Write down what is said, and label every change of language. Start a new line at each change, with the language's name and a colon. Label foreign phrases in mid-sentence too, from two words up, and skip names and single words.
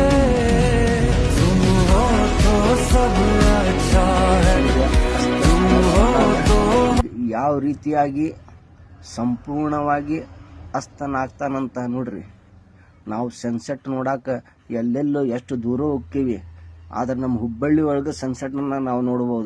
Hindi: तुम हो तो सब अच्छा है, तुम हो तो.
Kannada: ಯಾವ ರೀತಿಯಾಗಿ ಸಂಪೂರ್ಣವಾಗಿ ಅಸ್ತನಾಗ್ತಾನಂತ ನೋಡ್ರಿ. ನಾವು ಸನ್ಸೆಟ್ ನೋಡಾಕ ಎಲ್ಲೆಲ್ಲೋ ಎಷ್ಟು ದೂರ ಹೋಗ್ತೀವಿ, ಆದ್ರೆ ನಮ್ಮ ಹುಬ್ಬಳ್ಳಿ ಒಳಗೆ ಸನ್ಸೆಟ್ನ ನಾವು ನೋಡ್ಬೋದು.